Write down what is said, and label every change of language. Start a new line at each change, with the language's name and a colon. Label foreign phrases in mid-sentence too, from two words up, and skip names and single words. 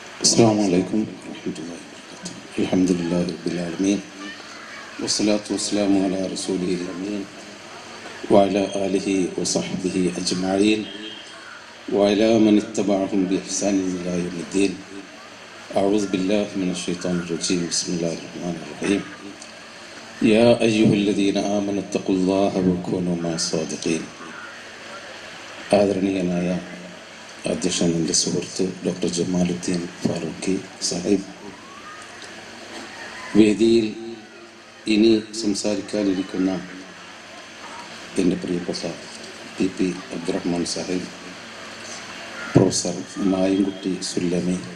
Arabic: السلام عليكم ورحمة الله وبركاته. الحمد لله رب العالمين والصلاة والسلام على رسوله الأمين وعلى آله وصحبه أجمعين وعلى من اتبعهم بإحسان إلى يوم الدين. أعوذ بالله من الشيطان الرجيم. بسم الله الرحمن الرحيم. يا أيها الذين آمنوا اتقوا الله وكونوا مع الصادقين.
Malayalam: ആദരണീയനായ അധ്യക്ഷൻ, എൻ്റെ സുഹൃത്ത് ഡോക്ടർ ജമാലുദ്ദീൻ ഫാറൂഖി സാഹിബ്, വേദിയിൽ ഇനി സംസാരിക്കാനിരിക്കുന്ന എൻ്റെ പ്രിയപ്പെട്ട PP അബ്ദുറഹ്മാൻ സാഹിബ്, പ്രൊഫസർ മായൻകുട്ടി സുല്ലമി,